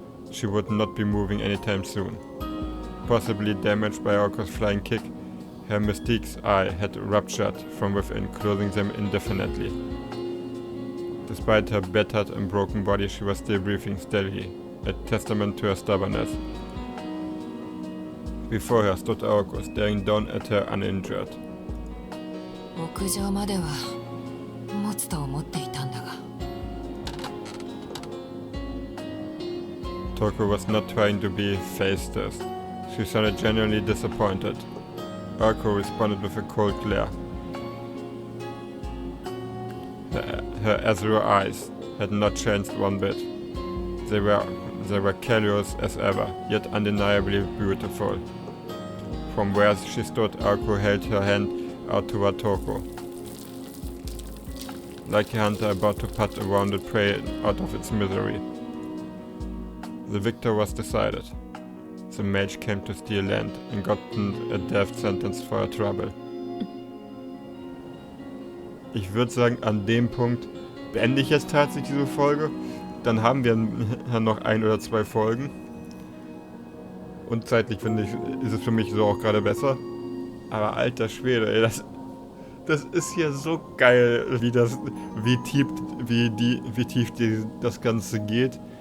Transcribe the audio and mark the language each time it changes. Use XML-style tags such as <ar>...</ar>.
<en>She would not be moving anytime soon. Possibly damaged by Aoko's flying kick, her Mystique's eye had ruptured from within, closing them indefinitely. Despite her battered and broken body, she was still breathing steadily, a testament to her stubbornness. Before her stood Aokos, staring down at her uninjured.</en> <ja>屋上までは持つと思っていたんだが。</ja> <en>Toko was not trying to be faceless. She sounded genuinely disappointed. Aoko responded with a cold glare. Her azure eyes had not changed one bit. They were callous as ever, yet undeniably beautiful. From where she stood, Aoko held her hand out toward Toko. Like a hunter about to put a wounded prey out of its misery. The victor was decided. The mage came to steal land and gotten a death sentence for her trouble.</en> <de>Ich würde sagen, an dem Punkt beende ich jetzt tatsächlich diese Folge. Dann haben wir noch 1 oder 2 Folgen. Und zeitlich finde ich, ist es für mich so auch gerade besser. Aber alter Schwede, ey, das ist hier so geil, wie tief das Ganze geht.</de>